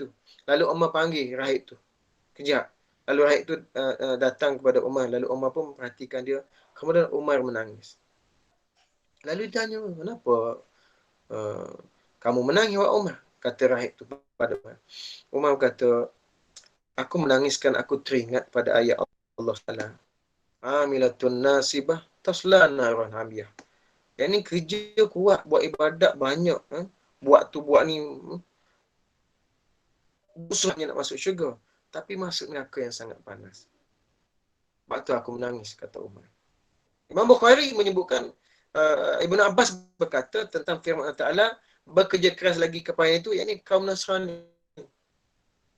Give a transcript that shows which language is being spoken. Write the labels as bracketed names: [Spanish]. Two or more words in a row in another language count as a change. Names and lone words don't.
[Malay] Lalu Umar panggil rahib tu, kejap. Lalu rahib tu datang kepada Umar, lalu Umar pun perhatikan dia. Kemudian Umar menangis. Lalu dia tanya, kenapa kamu menangis, wahai Umar? Kata rahib tu pada Umar. Umar kata, aku menangiskan aku teringat pada ayat Allah Taala. [Arabic] عاملة ناصبة تصلى نارا حامية. [Malay] Yang ni kerja kuat, buat ibadat banyak, buat tu buat ni, busuknya nak masuk syurga, tapi masuk neraka yang sangat panas. Sebab tu aku menangis, kata Umar. Imam Bukhari menyebutkan Ibn Abbas berkata tentang firman Allah Ta'ala, bekerja keras lagi kepada itu, yakni kaum Nasrani.